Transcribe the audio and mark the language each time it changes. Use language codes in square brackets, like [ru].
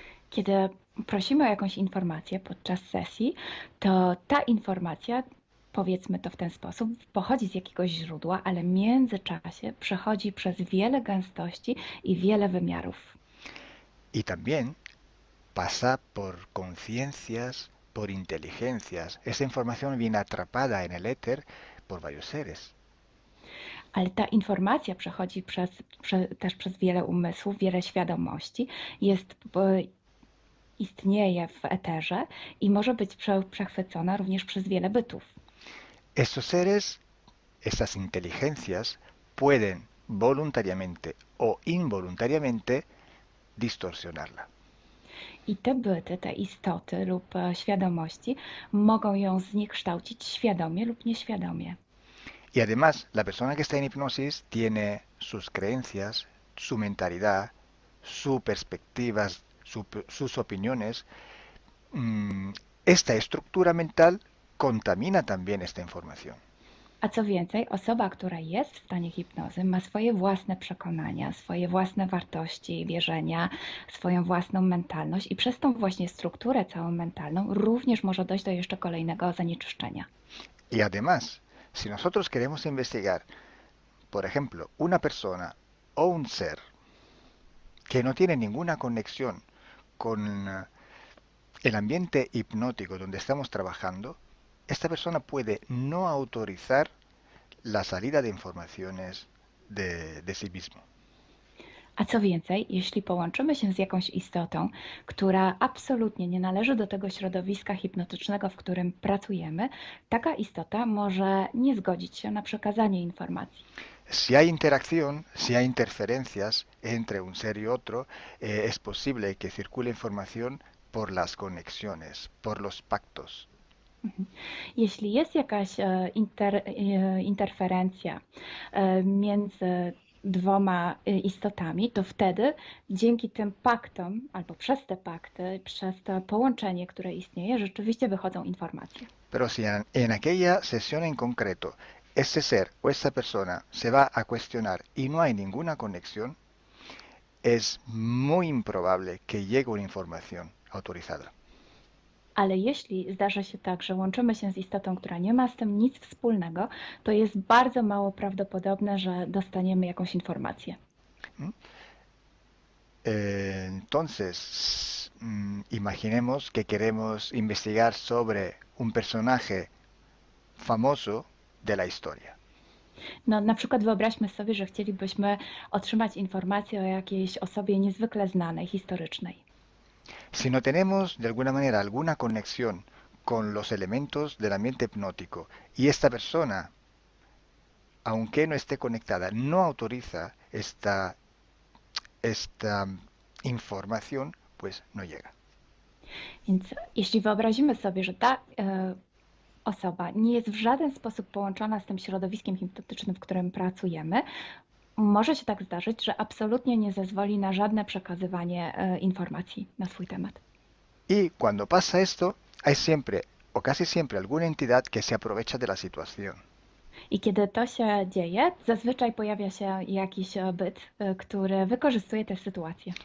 [pl] Kiedy prosimy o jakąś informację podczas sesji, to ta informacja, powiedzmy to w ten sposób, pochodzi z jakiegoś źródła, ale w międzyczasie przechodzi przez wiele gęstości i wiele wymiarów. [es] Y también pasa por conciencias, por inteligencias. Esa información viene atrapada en el éter por varios seres. [pl] Ale ta informacja przechodzi też przez wiele umysłów, wiele świadomości, istnieje w eterze i może być przechwycona również przez wiele bytów. [es] Estos seres, estas inteligencias, pueden voluntariamente o involuntariamente distorsionarla. [pl] I te byty, te istoty lub świadomości mogą ją zniekształcić świadomie lub nieświadomie. [es] Y además, la persona que está en hipnosis tiene sus creencias, su mentalidad, sus perspectivas, sus opiniones. Esta estructura mental contamina también esta información. [pl] A co więcej, osoba, która jest w stanie hipnozy, ma swoje własne przekonania, swoje własne wartości, wierzenia, swoją własną mentalność i przez tą właśnie strukturę całą mentalną również może dojść do jeszcze kolejnego zanieczyszczenia. [es] Y además, si nosotros queremos investigar, por ejemplo, una persona o un ser que no tiene ninguna conexión con el ambiente hipnótico donde estamos trabajando, esta persona puede no autorizar la salida de informaciones de sí mismo. [pl] A co więcej, jeśli połączymy się z jakąś istotą, która absolutnie nie należy do tego środowiska hipnotycznego, w którym pracujemy, taka istota może nie zgodzić się na przekazanie informacji. [es] Si hay interacción, si hay interferencias entre un ser y otro, es posible que circule información por las conexiones, por los pactos. [pl] Jeśli jest jakaś interferencja między dwoma istotami, to wtedy dzięki tym paktom, albo przez te pakty, przez to połączenie, które istnieje, rzeczywiście wychodzą informacje. [es] Pero si en aquella sesión en concreto ese ser o esa persona se va a cuestionar y no hay ninguna conexión, es muy improbable que llegue una información autorizada. [pl] Ale jeśli zdarzy się tak, że łączymy się z istotą, która nie ma z tym nic wspólnego, to jest bardzo mało prawdopodobne, że dostaniemy jakąś informację. [es] Entonces, imaginemos que queremos investigar sobre un personaje famoso de la historia. [pl] No, na przykład wyobraźmy sobie, że chcielibyśmy otrzymać informację o jakiejś osobie niezwykle znanej, historycznej. [es] Si no tenemos de alguna manera alguna conexión con los elementos del ambiente hipnótico y esta persona, aunque no esté conectada, no autoriza esta información, pues no llega. [pl] Więc jeśli wyobrazimy sobie, że ta osoba nie jest w żaden sposób połączona z tym środowiskiem hipnotycznym, w którym pracujemy, może się tak zdarzyć, że absolutnie nie zezwoli na żadne przekazywanie informacji na swój temat. [es] Y cuando pasa esto, hay siempre o casi siempre alguna entidad que se aprovecha de la situación. [pl] I kiedy to się dzieje, zazwyczaj pojawia się jakiś byt, który wykorzystuje tę sytuację.